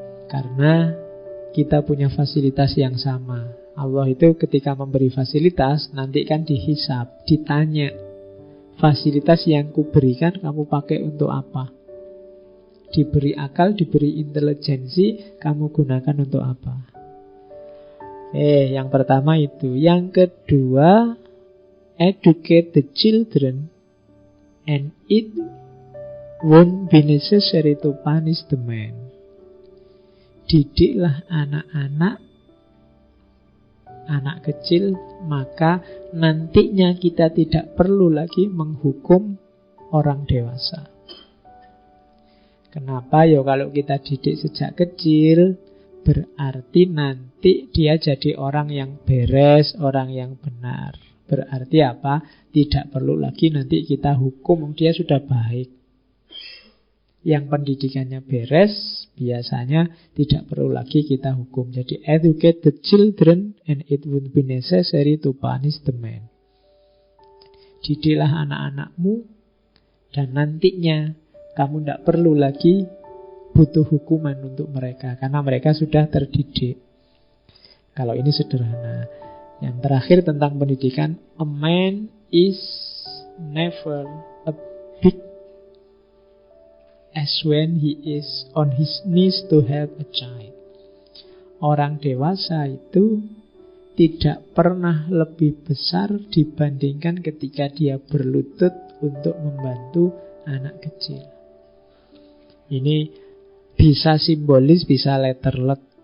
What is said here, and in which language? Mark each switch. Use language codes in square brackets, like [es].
[id] Karena kita punya fasilitas yang sama. Allah itu ketika memberi fasilitas, nanti kan dihisab, ditanya, fasilitas yang kuberikan kamu pakai untuk apa? Diberi akal, diberi intelijensi, kamu gunakan untuk apa? Yang pertama itu. Yang kedua, [en] educate the children and it won't be necessary to punish the man. [id] Didiklah anak-anak, anak kecil, maka nantinya kita tidak perlu lagi menghukum orang dewasa. Kenapa? Ya kalau kita didik sejak kecil, berarti nanti dia jadi orang yang beres, orang yang benar. Berarti apa? Tidak perlu lagi nanti kita hukum, dia sudah baik. Yang pendidikannya beres, biasanya tidak perlu lagi kita hukum. Jadi [en] educate the children and it won't be necessary to punish the man. [id] Didiklah anak-anakmu dan nantinya kamu tidak perlu lagi butuh hukuman untuk mereka karena mereka sudah terdidik. Kalau ini sederhana. Yang terakhir tentang pendidikan, [en] a man is never a big as when he is on his knees to help a child. [id] Orang dewasa itu tidak pernah lebih besar dibandingkan ketika dia berlutut untuk membantu anak kecil. Ini bisa simbolis, bisa letterlet.